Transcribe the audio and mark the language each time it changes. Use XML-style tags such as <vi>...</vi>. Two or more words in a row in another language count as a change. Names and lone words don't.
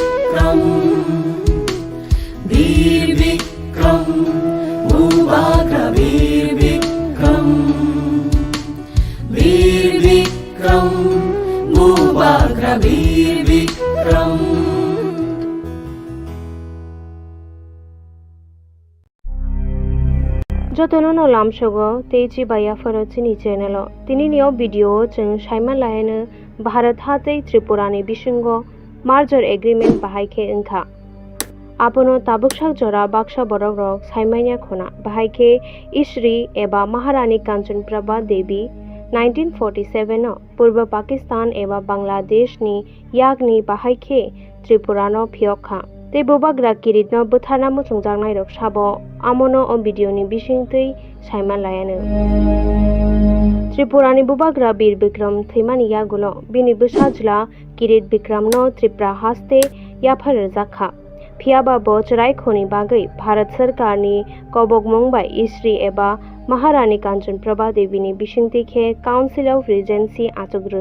<trp>বিক্রম বীর বিক্রম মুবাগ্রা বীর বিক্রম বীর বিক্রম মুবাগ্রা বীর বিক্রম যতন লামসগো तेजी बाया फरचिनी चैनल तिनी नियो वीडियो जों साइमा लायनो भारत हातै त्रिपुरानि बिसंगो</trp> <en>merger agreement</en> <trp>बाहायखे ओंखा आपनो ताबुकसाक जरा बाक्सा बरक रक साइमानिया खना बाहायखे इश्री एबा महारानी कांचन प्रभा देवी 1947 पूर्व पाकिस्तान एबा बांग्लादेश नि यागनि बाहायखे त्रिपुरानो फियखा ते बोबाग्रा किरितनो बुथारना मुसुंजांनाय रक साबो आमनो ओ भिडियोनि बिसिंतै साइमा लायानो त्रिपुरानि बोबाग्रा बीर विक्रम थैमानि यागुलो बिनि बुसाजला किरित विक्रमनो त्रिपुरा हास्ते याफार जाखा फियाबा बोचराय खोनि बागै भारत सरकारनि कबक मंबाय इश्री एबा महारानी कांचन प्रभा देवीनि बिसिंतिखे</trp> <en>Council of Regency</en> <trp>आचुग्रु</trp>